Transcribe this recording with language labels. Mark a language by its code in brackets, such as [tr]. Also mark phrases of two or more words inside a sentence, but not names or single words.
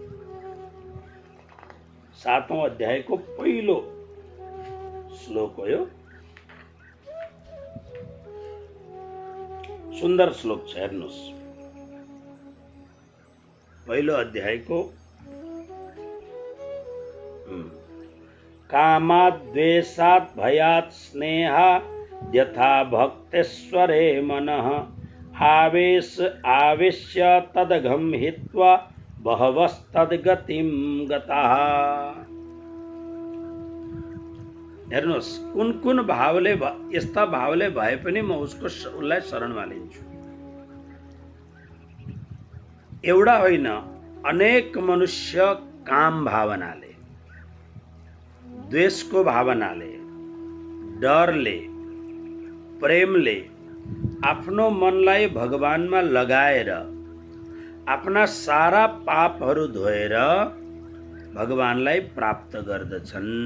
[ne] 7औं अध्यायको पहिलो श्लोक हो यो। सुन्दर श्लोक छ, हेर्नुहोस्। पहिलो अध्यायको [sa] कामाद् द्वेषात् भयात् स्नेहात् यथा भक्तेश्वरे मनः आवेश्य तदघं हित्वा बहवस्तद्गतिं गताः। [ne] हेर्नुहोस्, कुन कुन भावले, यस्ता भावले भए पनि म उसलाई शरणमा लिन्छु। एउटा होइन, अनेक मनुष्य काम भावनाले, द्वेषको भावनाले, डरले, प्रेमले आफ्नो मनलाई भगवानमा लगाएर आफ्ना सारा पापहरू धोएर भगवानलाई प्राप्त गर्दछन्।